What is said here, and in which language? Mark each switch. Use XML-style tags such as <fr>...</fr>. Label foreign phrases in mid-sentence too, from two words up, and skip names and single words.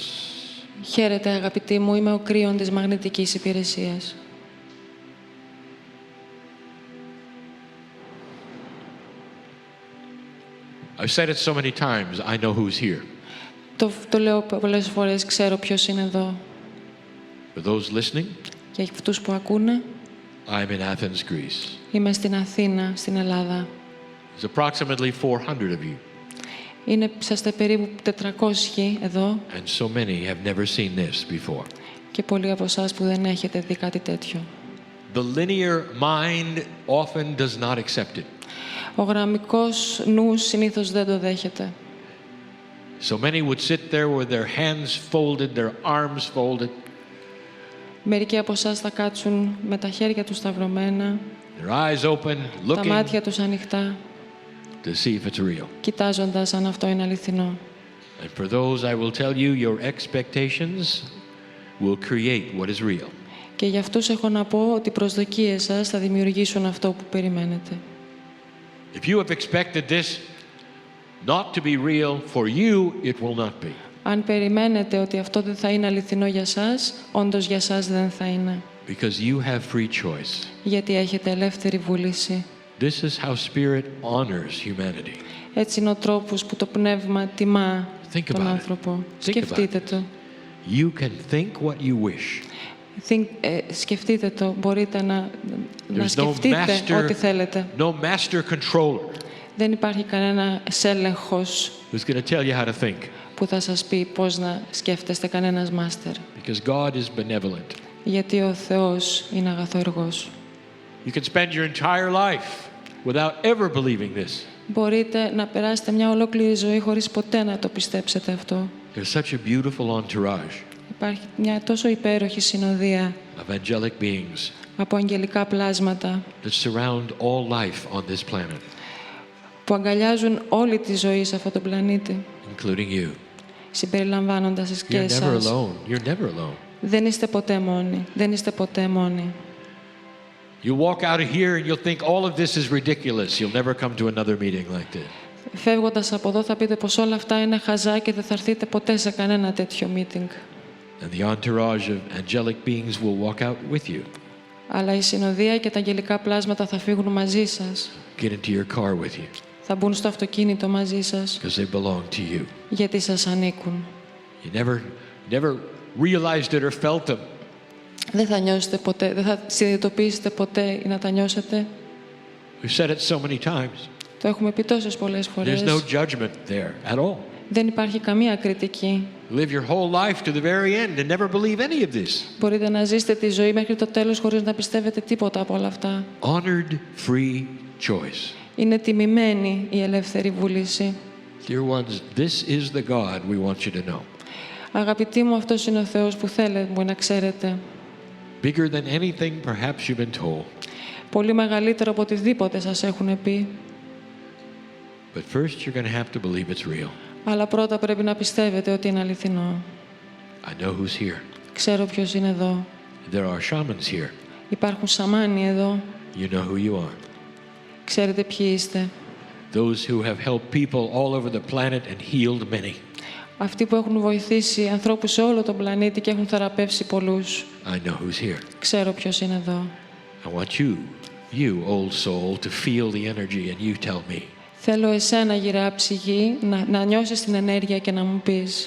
<el>Χαίρετε αγαπητοί μου, είμαι ο Kryon της Μαγνητικής Υπηρεσίας.</el> <en>I've said it so many times, I know who's here.</en> <el>Το λέω πολλές φορές, ξέρω ποιος είναι εδώ.</el> <en>For those listening,</en> <el>Και για αυτούς που ακούνε,</el> <en>I'm in Athens, Greece.</en> <el>είμαι στην Αθήνα, στην Ελλάδα.</el> <en>There's approximately 400 of you,</en> <el>Είσαστε περίπου 400 εδώ</el> <en>and so many have never seen this before.</en> <el>και πολλοί από εσάς που δεν έχετε δει κάτι τέτοιο.</el> <en>The linear mind often does not accept it.</en> <el>Ο γραμμικός νους συνήθως δεν το δέχεται.</el> <en>So many would sit there with their hands folded, their arms folded,</en> <el>Μερικοί από εσάς θα κάτσουν με τα χέρια τους σταυρωμένα,</el> <en>their eyes open,</en> <el>τα</el> <en>looking</en> <el>μάτια τους ανοιχτά,</el> <en>to see if it's real.</en> <el>κοιτάζοντας αν αυτό είναι αληθινό.</el> <en>And for those, I will tell you, your expectations will create what is real.</en> <el>Και για αυτούς έχω να πω ότι οι προσδοκίες σας θα δημιουργήσουν αυτό που περιμένετε.</el> <en>If you have expected this not to be real, for you, it will not be.</en> <el>Αν περιμένετε ότι αυτό δεν θα είναι αληθινό για σας, όντως για σας δεν θα είναι.</el> <en>Because you have free choice.</en> <el>Γιατί έχετε ελεύθερη βούληση.</el> <en>This is how Spirit honors humanity.</en> <el>Έτσι είναι ο τρόπος που το πνεύμα τιμά</el> <en>Think</en> <el>τον</el> <en>about it.</en> <el>άνθρωπο.</el> <en>Think</en> <el>Σκεφτείτε</el> <en>about</en> <el>το.</el> <en>You can think what you wish.</en> <el>Σκεφτείτε το. Μπορείτε να</el> <en>There's no</en> <el>σκεφτείτε ό,τι θέλετε.</el> <en>no master controller</en> <el>Δεν υπάρχει κανένα έλεγχος</el> <en>who's going to tell you how to think,</en> <el>που θα σας πει πώς να σκέφτεστε, κανένας μάστερ.</el> <en>because God is benevolent.</en> <el>Γιατί ο Θεός είναι αγαθοεργός.</el> <en>You can spend your entire life without ever believing this.</en> <el>Μπορείτε να περάσετε μια ολόκληρη ζωή χωρίς ποτέ να το πιστέψετε αυτό.</el> <en>There's such a beautiful entourage</en> <el>Υπάρχει μια τόσο υπέροχη συνοδεία</el> <en>of angelic beings</en> <el>από αγγελικά πλάσματα</el> <en>that surround all life on this planet,</en> <el>που όλη τη ζωή σε αυτόν τον πλανήτη,</el> <en>including you.</en> <el>συμπεριλαμβάνοντας</el> <en>You're</en> <el>και</el> <en>never</en> <el>εσάς.</el> <en>alone. You're never alone.</en> <el>Δεν είστε ποτέ μόνοι. Δεν είστε ποτέ μόνοι.</el> <en>You walk out of here and you'll think all of this is ridiculous. You'll never come to another meeting like this.</en> <el>Φεύγοντας από εδώ θα πείτε πως όλα αυτά είναι χαζά και δεν θα έρθετε ποτέ σε κανένα τέτοιο meeting.</el> <en>And the entourage of angelic beings will walk out with you.</en> <el>Αλλά η συνοδεία και τα αγγελικά πλάσματα θα φύγουν μαζί σας.</el> <en>Get into your car with you</en> <el>Θα μπουν στο αυτοκίνητο μαζί σας,</el> <en>because they belong to you.</en> <el>γιατί σας ανήκουν.</el> <en>You never realized it or felt them.</en> <el>Δεν θα νιώσετε ποτέ, δεν θα συνειδητοποιήσετε ποτέ ή να τα νιώσετε.</el> <en>We've said it so many times.</en> <el>Το έχουμε πει τόσες πολλές φορές.</el> <en>There's no judgment there at all.</en> <el>Δεν υπάρχει καμία κριτική.</el> <en>Live your whole life to the very end and never believe any of this.</en> <el>Μπορείτε να ζήσετε τη ζωή μέχρι το τέλος χωρίς να πιστεύετε τίποτα από όλα αυτά.</el> <en>Honored free choice.</en> <el>Είναι τιμημένη η ελεύθερη βούληση.</el> <en>Dear ones, this is the God we want you to know.</en> <el>Αγαπητοί μου, αυτός είναι ο Θεός που θέλετε να ξέρετε.</el> <en>Bigger than anything perhaps you've been told.</en> <el>Πολύ μεγαλύτερο από οτιδήποτε σας έχουν πει.</el> <en>But first you're going to have to believe it's real.</en> <el>Αλλά πρώτα πρέπει να πιστεύετε ότι είναι αληθινό.</el> <en>I know who's here.</en> <el>Ξέρω ποιος είναι εδώ.</el> <en>There are shamans here.</en> <el>Υπάρχουν σαμάνοι εδώ.</el> <en>You know who you are.</en> <el>Ξέρετε ποιοι είστε.</el> <en>Those who have helped people all over the planet and healed many.</en> <el>Αυτοί που έχουν βοηθήσει ανθρώπους σε όλο τον πλανήτη και έχουν θεραπεύσει πολλούς.</el> <en>I know who's here.</en> <el>Ξέρω ποιος είναι εδώ.</el> <en>I want you old soul, to feel the energy and you tell me.</en> <el>Θέλω εσένα, γυραιά ψυχή, να νιώσεις την ενέργεια και να μου πεις.</el>